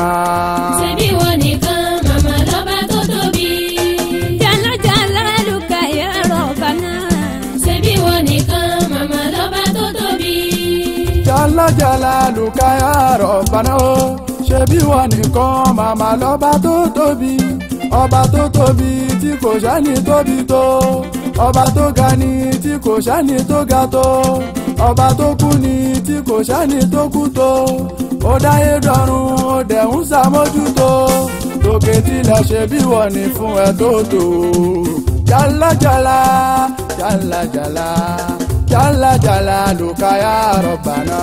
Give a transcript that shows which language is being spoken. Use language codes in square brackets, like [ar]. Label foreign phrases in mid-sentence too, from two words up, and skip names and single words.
[yo] ṣebí wọn nìkan màmá lọ́ba tó tóbi. [ar] جل جلالك يا ربنا. [yo] ṣebí wọn nìkan màmá lọ́ba tó tóbi. [ar] جل جلالك يا ربنا [yo] o ṣebí wọn nìkan màmá lọ́ba tó tóbi ọba tó tóbi tí kò sẹ́ni tóbi tó ọba tó ga ni tí kò sẹ́ni tó ga tó ọba tó kú ni tí kò sẹ́ni tó kú tó ó dáyé dọ́run ó dẹ̀ ń ṣàmójútó lókè tilẹ̀ ṣe bí wọ́n ní fún ẹ tó tó [ar] جل جل جل جل جل جلالك يا ربنا.